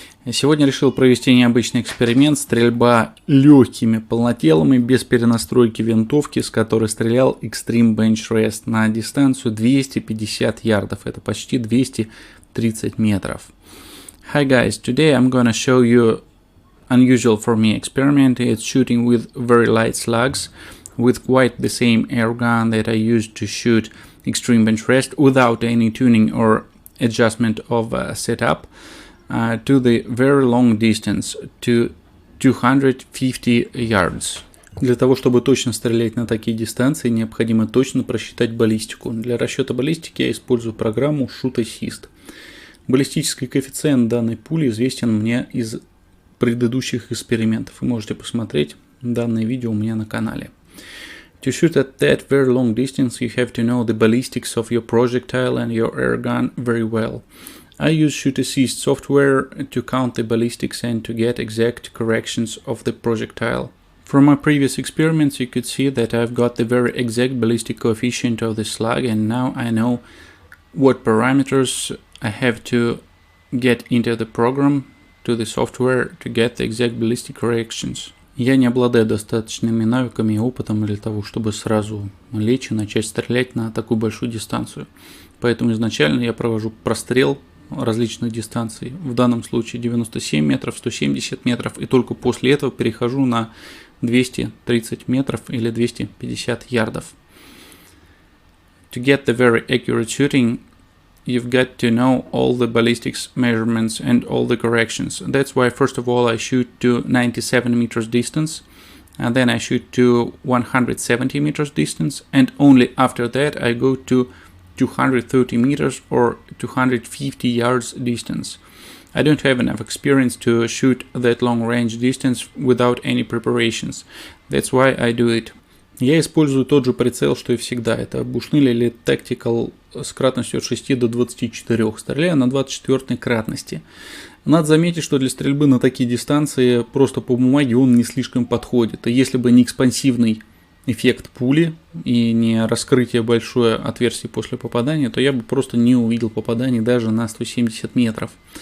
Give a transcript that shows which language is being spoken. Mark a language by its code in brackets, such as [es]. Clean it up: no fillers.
[ru] Сегодня решил провести необычный эксперимент: стрельба легкими полнотелами без перенастройки винтовки, с которой стрелял Экстрим Бенчреста на дистанцию 250 ярдов, это почти 230 метров. [en] Hi guys, today I'm gonna show you unusual for me experiment. It's shooting with very light slugs with quite the same air gun that I used to shoot Extreme Bенчреста without any tuning or adjustment of setup to the very long distance, to 250 yards. [ru] Для того, чтобы точно стрелять на такие дистанции, необходимо точно просчитать баллистику. Для расчета баллистики я использую программу Shoot Assist. Баллистический коэффициент данной пули известен мне из предыдущих экспериментов. Вы можете посмотреть данное видео у меня на канале. [en] To shoot at that very long distance, you have to know the ballistics of your projectile and your air gun very well. I use Shoot Assist software to count the ballistics and to get exact corrections of the projectile. From my previous experiments, you could see that I've got the very exact ballistic coefficient of the slug, and now I know what parameters I have to get into the program, to the software, to get the exact ballistic corrections. [ru] Я не обладаю достаточными навыками и опытом для того, чтобы сразу лечь и начать стрелять на такую большую дистанцию. Поэтому изначально я провожу прострел различных дистанций, в данном случае 97 метров, 170 метров, и только после этого перехожу на 230 метров или 250 ярдов. [en] To get the very accurate shooting, you've got to know all the ballistics measurements and all the corrections. That's why first of all I shoot to 97 meters distance, and then I shoot to 170 meters distance, and only after that I go to 230 meters or 250 yards distance. I don't have enough experience to shoot that long range distance without any preparations. That's why I do it. [ru] Я использую тот же прицел, что и всегда. Это Bushnell или Tactical с кратностью от 6 до 24. Стреляю на 24 кратности. Надо заметить, что для стрельбы на такие дистанции просто по бумаге он не слишком подходит. И если бы не экспансивный эффект пули и не раскрытие большое отверстий после попадания, то я бы просто не увидел попаданий даже на 170 метров.